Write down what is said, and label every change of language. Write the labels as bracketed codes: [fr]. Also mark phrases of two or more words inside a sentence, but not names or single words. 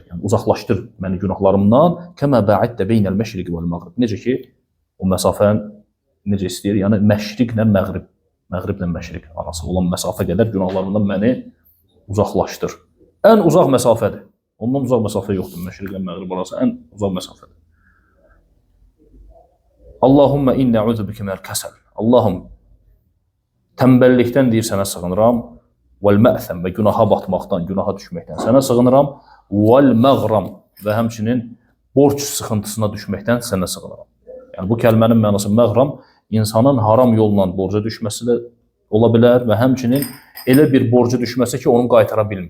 [az] Yəni, uzaqlaşdır məni günahlarımdan. [ar] كما باعدت بين المشرق والمغرب. [az] Necə ki, o məsafəni necə istəyir? Yəni, məşriqlə məğrib, məğriblə məşriq arası olan məsafə qədər günahlarımdan məni uzaqlaşdır. Ən uzaq məsafədir. Ondan uzaq məsafə yoxdur. Məşriqlə məğrib arası ən uzaq məsafədir. [ar] اللهم إني أعوذ بك من الكسل. [az] Allahım, tənbəllikdən deyir sənə sığınıram. [ar] والمأثم [az] və günaha batmaqdan, günaha düşməkdən sənə sığınıram. [ar] والمغرم [az] və həmçinin borc sıxıntısına düşməkdən sənə sığınıram. Yəni, bu kəlmənin mənası məğram, insanın haram yolla borca düşməsi də ola bilər və həmçinin elə bir borca düşməsi ki, onu qaytara bilmir.